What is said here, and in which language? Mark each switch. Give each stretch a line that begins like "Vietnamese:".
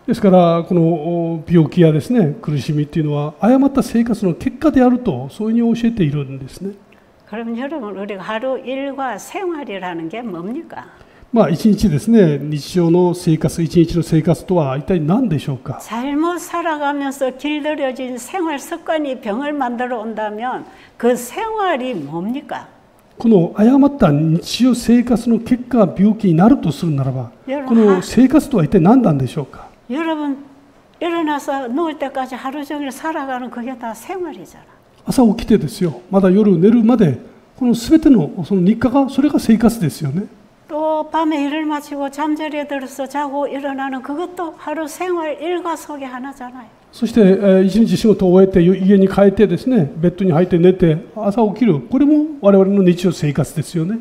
Japanese: ですからこの病気やですね、苦しみっていうのは誤った生活の結果であると、そういうふうに教えているんですね。
Korean: 그럼 여러분, 우리가 하루 일과 생활이라는 게 뭡니까?
Japanese: 一日ですね、日常の生活、一日の生活とは一体何でしょうか。
Korean: 잘못 살아가면서 길들여진 생활 습관이 병을 만들어 온다면 그 생활이 뭡니까?
Japanese: この誤った日常生活の結果が病気になるとするならば、この生活とは一体何なんでしょうか。
Korean: 여러분, 일어나서 누울 때까지 하루 종일 살아가는 그게 다 생활이잖아.
Japanese: 朝起きてですよ、まだ夜寝るまで、この全てのその日課が、それが生活ですよね。
Korean: 또 밤에 일을 마치고 잠자리에 들어서 자고 일어나는 그것도 하루 생활 일과 속의 하나잖아요.
Japanese: そして、一日仕事を終えて家に帰ってですね、ベッドに入って寝て朝起きる、これも我々の日常生活ですよね。